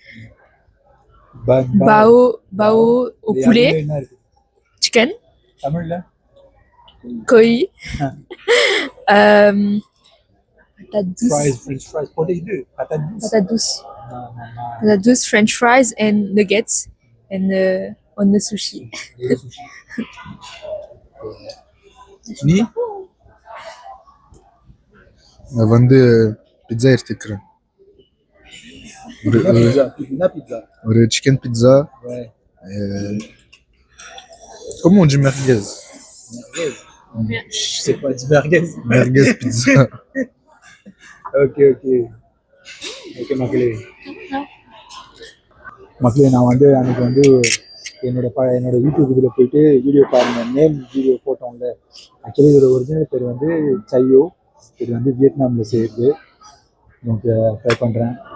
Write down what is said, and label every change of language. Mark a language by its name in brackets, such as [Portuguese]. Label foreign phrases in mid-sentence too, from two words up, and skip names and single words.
[French] Bao au poulet. [English] Chicken. Koi. [French] Patate douce. [English] French fries, [French] patate douce. Patate douce, [English] French fries, and nuggets. And on the sushi. [Tamil] நீ வந்து பிட்சா எடுத்துக்கிறேன். ஒரு சிக்கன் பிட்சா. [French] Comment on dit merguez? Je sais pas, du merguez. Merguez pizza. [Tamil] Ok மக்களே. நான் வந்து அன்னைக்கு வந்து என்னோட யூடியூப் இதில் போயிட்டு வீடியோ பாருங்க, [English] name video [Tamil] போட்டோம்ல. ஆக்சுவலி இதோட ஒரிஜினல் பேர் வந்து சையோ. இது வந்து வியட்நாமில் செய்யுது. உங்களுக்கு ட்ரை பண்ணுறேன்.